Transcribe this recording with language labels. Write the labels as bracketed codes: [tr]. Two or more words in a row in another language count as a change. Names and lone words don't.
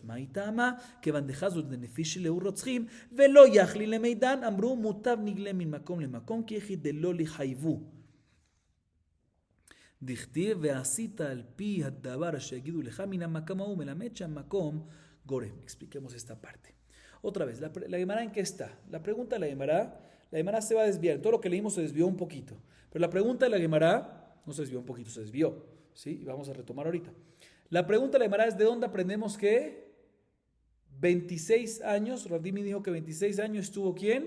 [arc] מה היא טעמה? כיוון דחזו דנפיש שלהו רוצחים, ולא יכלי למידן, אמרו מוטב נגלה מן מקום למקום, כי יחיד דלא לחייבו. [he] דכתיב ועשית על פי הדבר שיגידו לך מן המקום ההוא, מלמד שהמקום גורם. [es] Expliquemos esta parte. Otra vez, la Gemara en qué está. La pregunta de la Gemara se va a desviar. Todo lo que leímos se desvió un poquito. Pero la pregunta de la Gemara no se desvió un poquito, se desvió. ¿Sí? Y vamos a retomar ahorita. La pregunta de la Gemara es de dónde aprendemos que 26 años, Rabdimi dijo que 26 años estuvo ¿quién?